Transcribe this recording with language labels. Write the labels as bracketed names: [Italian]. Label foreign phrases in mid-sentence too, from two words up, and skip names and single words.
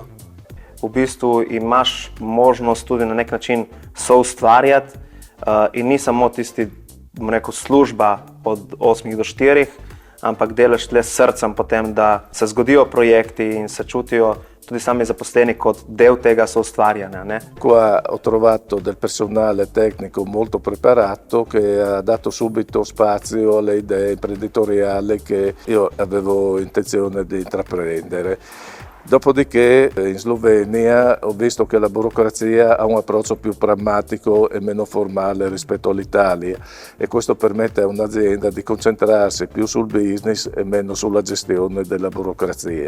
[Slovenian] V bistvu imaš možnost tudi na nek način soustvarjati in ni samo tisti, služba od 8 do 4, ampak delaš tle s srcem potem, da se zgodijo projekti in se čutijo tudi sami zaposleni kot del tega soustvarjanja, ne? [Italian] Qua ho trovato del personale tecnico molto preparato che ha dato subito spazio alle idee imprenditoriali che io avevo intenzione di intraprendere. Dopodiché in Slovenia ho visto che la burocrazia ha un approccio più pragmatico e meno formale rispetto all'Italia e questo permette a un'azienda di concentrarsi più sul business e meno sulla gestione della burocrazia.